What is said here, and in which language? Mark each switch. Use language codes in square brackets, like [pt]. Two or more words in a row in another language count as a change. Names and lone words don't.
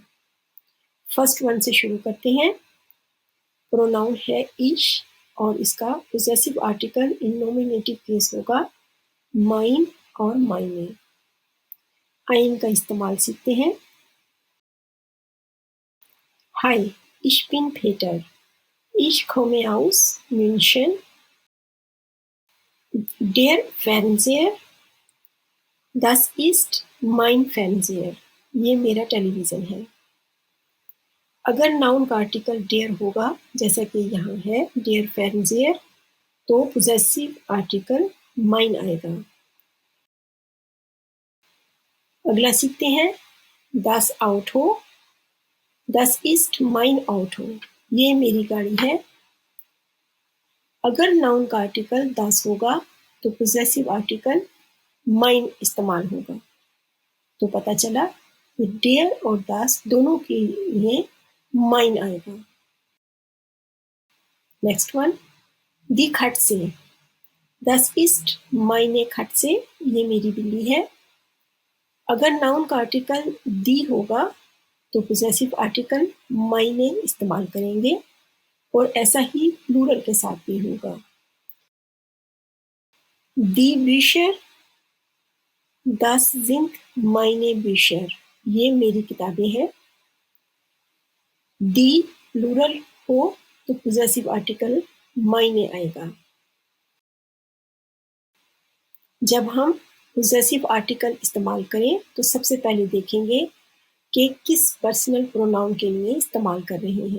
[en] first one [ur] سے شروع کرتے ہیں۔ پروناؤن ہے ایچ اور اس کا [en] possessive article in nominative case [ur] ہوگا مائن اور مائنے۔ آئیں کا استعمال سیکھتے ہیں۔ [de] ہائی، ich bin Peter. Ich komme aus München. Der Fernseher, das ist mein Fernseher. [ur] یہ میرا ٹیلی ویژن ہے۔ اگر ناؤن کا آرٹیکل ڈیئر ہوگا جیسا کہ یہاں ہے [de] der Fernseher, [ur] تو [en] possessive article [ur] مائن آئے گا۔ اگلا سیکھتے ہیں [de] das Auto. Das ist mein Auto. [ur] یہ میری گاڑی ہے۔ اگر ناؤن کا آرٹیکل das ہوگا تو [en] possessive article [ur] مائن استعمال ہوگا، تو پتہ چلا کہ ڈیئر اور das دونوں کے لیے مائن آئے گا۔ [en] next one [de] die Katze. Das ist meine Katze. [ur] یہ میری بلی ہے۔ اگر ناؤن کا آرٹیکل دی ہوگا تو [en] possessive article [ur] مائنے استعمال کریں گے، اور ایسا ہی پلورل کے ساتھ بھی ہوگا۔ [de] die Bücher. Das sind meine Bücher. [ur] یہ میری کتابیں ہیں۔ دی پلورل ہو تو [en] possessive article [ur] مائنے آئے گا۔ جب ہم [en] possessive article [ur] استعمال کریں تو سب سے پہلے دیکھیں گے کہ کس [en] personal pronoun [ur] کے لیے استعمال کر رہے ہیں۔